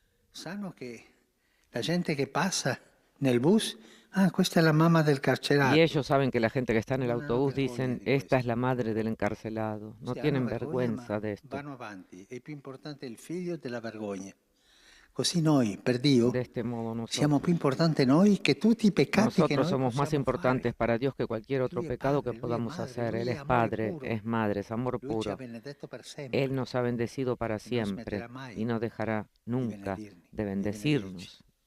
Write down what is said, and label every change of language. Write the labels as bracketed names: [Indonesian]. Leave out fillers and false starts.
[Italian] Sanno che la gente que pasa nel bus, questa è la mamma del carcerato. [Spanish] Y ellos saben que la gente que está en el autobús dicen, esta es la madre del encarcelado. No tienen vergüenza de esto. [Italian] Vanno avanti, è più importante il figlio della vergogna. Così noi, per Dio, siamo più importanti noi che tutti i peccati che noi [Spanish] somos más importantes para Dios que cualquier otro pecado que podamos hacer. Él es Padre, es Madre, es amor puro. Él nos ha bendecido para siempre y no dejará nunca de bendecirnos.